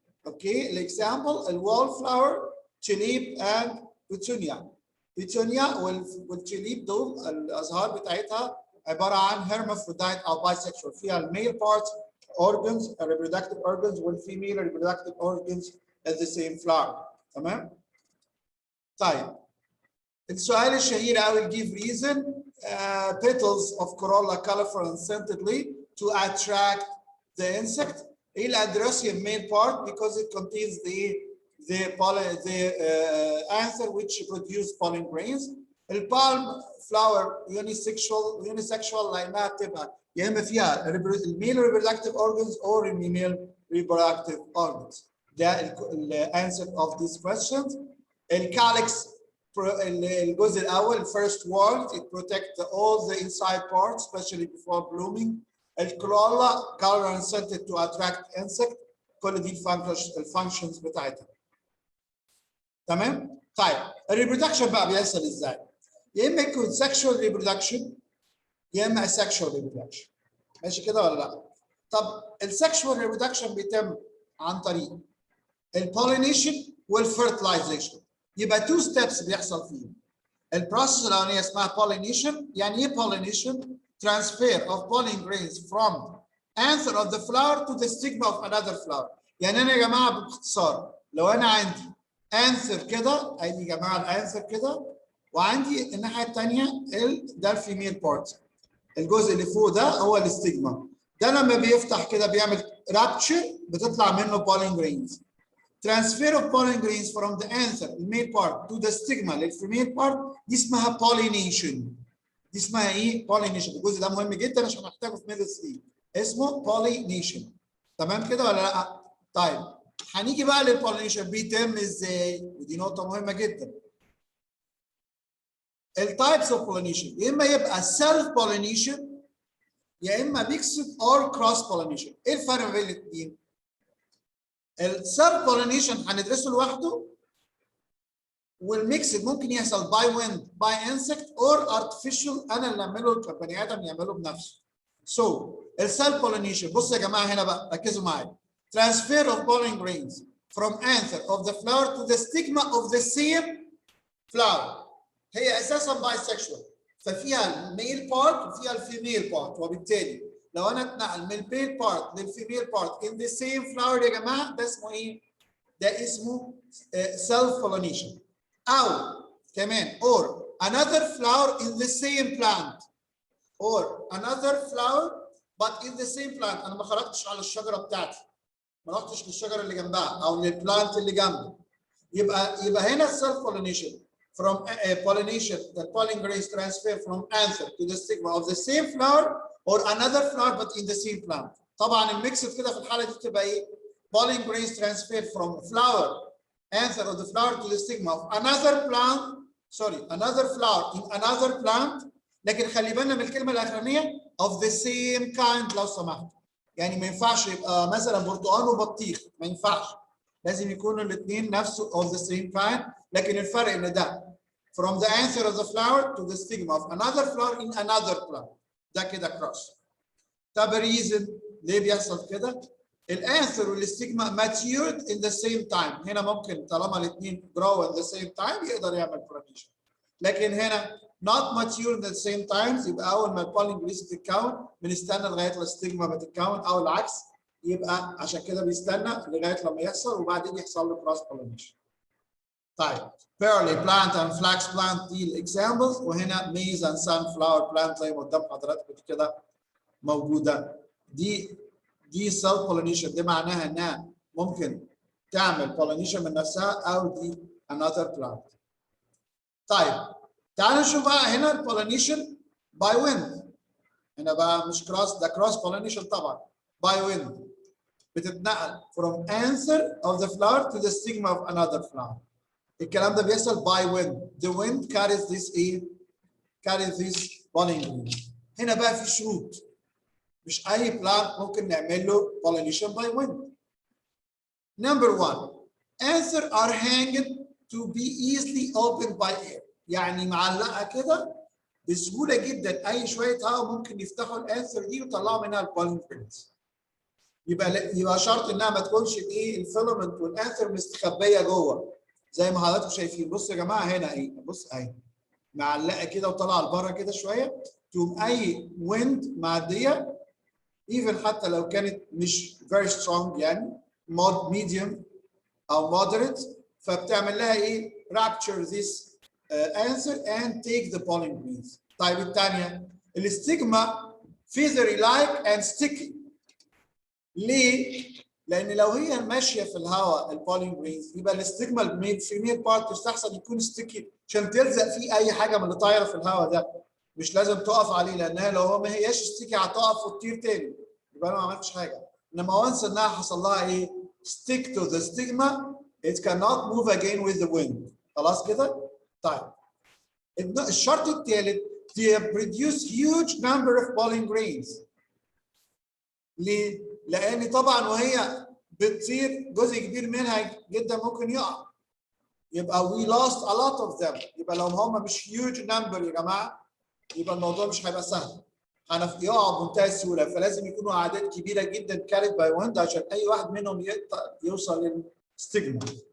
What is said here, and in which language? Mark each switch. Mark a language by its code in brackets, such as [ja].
[ar] اوكي؟ الاكزامبل الوول فلاور، توليب and بيتونيا. بيتونيا والتوليب دول الازهار بتاعتها عباره عن هيرمافرودايت او بايسكشوال، فيها الميل بارت organs reproductive organs والفيميل reproductive organs [en] at the same flower. [ar] تمام؟ طيب السؤال الشهير قوي [en] give reason petals of corolla colorful and scentedly to attract the insect. [ar] ايه الادريسيوم [en] main part because it contains the pollen anther which produce pollen grains. البالم flower unisexual [ar] لانها بتبقى يا اما فيها الميل [en] reproductive organs or female reproductive organs. [ar] ده الانسر [en] of these questions. [ar] الكالكس الجزء الاول [en] first word it protects all the inside parts especially before blooming. الكرولا color and scented to attract insect. [ar] كل دي الفانكشنز بتاعتها. تمام؟ طيب الريبرودكشن بقى بيحصل ازاي؟ يا اما يكون sexual reproduction يا اما asexual reproduction. ماشي كده ولا لا؟ طب السكشوال ريبرودكشن بيتم عن طريق البولينيشن والفيرتلايزيشن. يبقى تو ستيبس بيحصل فيهم. البروسيس الاولانيه اسمها pollination. يعني ايه [en] pollination؟ transfer of pollen grains from anther of the flower to the stigma of another flower. [ar] يعني انا يا جماعه باختصار لو انا عندي anther كده، ادي يا جماعه الانثر كده، وعندي الناحيه الثانيه ده الفيميل بارت. الجزء اللي فوق ده هو الاستجما. ده لما بيفتح كده بيعمل رابتشر بتطلع منه pollen grains. [en] Transfer of pollen grains from the anther [ar] الميل [en] part to the stigma [ar] للفيميل [en] part [ar] دي اسمها [en] pollination. [ar] دي اسمها ايه؟ pollination. الجزء ده مهم جدا عشان هنحتاجه في ميدل 3. اسمه pollination. تمام كده ولا لا؟ طيب هنيجي بقى للبولينيشن بيتم ازاي؟ ودي نقطة مهمة جدا. التايبس اوف pollination يا اما يبقى self pollination يا اما mixed or cross pollination. ايه الفرق ما بين الاثنين؟ السيلف pollination هندرسه لوحده، والميكسد ممكن يحصل باي ويند باي انسكت اور ارتفيشال انا اللي اعمله كبني ادم يعمله بنفسه. سو السيلف pollination بصوا يا جماعه هنا بقى ركزوا معايا. [en] transfer of pollen grains from anther of the flower to the stigma of the same flower. [ar] هي اساسا بايسكشوال، ففيها الميل بارت وفيها الفيميل بارت، وبالتالي لو انا اتنقل من الميل بارت للفيميل بارت [en] in the same flower [ar] يا جماعه ده اسمه ايه؟ ده اسمه self pollination. او كمان [en] or another flower in the same plant or another flower but in the same plant. [ar] انا ما خرجتش على الشجره بتاعتي، ما رحتش للشجره اللي جنبها او للبلانت اللي جنبي. يبقى هنا [en] self pollination from pollination, the pollen grains transfer from anther to the stigma of the same flower or another flower but in the same plant. [ar] طبعا الميكس كده في الحاله دي بتبقى ايه؟ [en] pollen grains transfer from flower anther of the flower to the stigma of another plant, another flower in another plant. [ar] لكن خلي بالنا من الكلمه الاخرانيه [en] of the same kind [ar] لو سمحت. يعني ما ينفعش يبقى مثلا برتقال وبطيخ، ما ينفعش. لازم يكونوا الاثنين نفسه [en] of the same kind، [ar] لكن الفرق ان ده [en] from the anther of the flower to the stigma of another flower in another flower، [ar] ده كده [en] cross. [ar] طب reason ليه بيحصل كده؟ الانثر والستيجما [en] matured in the same time، [ar] هنا ممكن طالما الاثنين [en] grow at the same time [ar] يقدر يعمل pollination، لكن هنا [en] not mature at the same time، [ar] يبقى اول ما البولين جريس تتكون بنستنى لغايه الستيجما ما تتكون او العكس، يبقى عشان كده بيستنى لغايه لما يحصل وبعدين يحصل له cross pollination. طيب [en] pearly plant and flax plant [ar] دي الاكزامبلز، وهنا [en] maize and sunflower plant [ar] زي ما قدام حضراتكم كده موجوده. دي self pollination، دي معناها انها ممكن تعمل pollination من نفسها او دي another plant. طيب تعالوا نشوف بقى هنا [en] البولينيشن by wind، هنا بقى مش cross، ده cross pollination طبعا by wind، بتتنقل from anther of the flower to the stigma of another flower. [ar] الكلام ده بيحصل [en] by wind. The wind carries this carries this pollen. [ar] هنا بقى في شروط، مش اي بلانت ممكن نعمل له pollination by wind. [en] Number one, anther are hanged to be easily opened by air، [ar] يعني معلقه كده بسهوله جدا، اي شويه هواء ممكن يفتحوا الانثر دي ويطلعوا منها البولين جرينز. يبقى شرط انها ما تكونش الفيلامنت والانثر مستخبيه جوه زي ما حضراتكم شايفين. بصوا يا جماعه هنا اهي، بص اهي معلقه كده وطالعه لبره كده شويه، تقوم اي ويند معديه even حتى لو كانت مش [en] very strong [ar] يعني [en] medium او moderate، [ar] فبتعمل لها [en] rapture this answer and take the pollen grains. [ar] طيب الثانيه الاستجما [en] feathery like and sticky. [ar] ليه؟ لان لو هي ماشيه في الهواء البولين جرينز يبقى الاستجما الفيميل بارت يستحسن يكون ستيكي عشان تلزق فيه اي حاجه من اللي طايره في الهواء ده، مش لازم تقف عليه، لانها لو هو ما هياش ستيكي هتقف وتطير تاني يبقى انا ما عملتش حاجه. انما وانس انها حصل لها [en] stick to the stigma it cannot move again with the wind. [ar] خلاص كده؟ طيب الشرط الثالث [en] they produce huge number of pollen grains. [ar] ليه؟ لان طبعا وهي بتطير جزء كبير منها جدا ممكن يقع، يبقى [en] we lost a lot of them. [ar] يبقى لو هم مش [en] huge number [ar] يا جماعه يبقى الموضوع مش هيبقى سهل، هيقعوا بمنتهى السهوله، فلازم يكونوا اعداد كبيره جدا [en] carried by wind [ar] عشان اي واحد منهم يوصل للستيجما.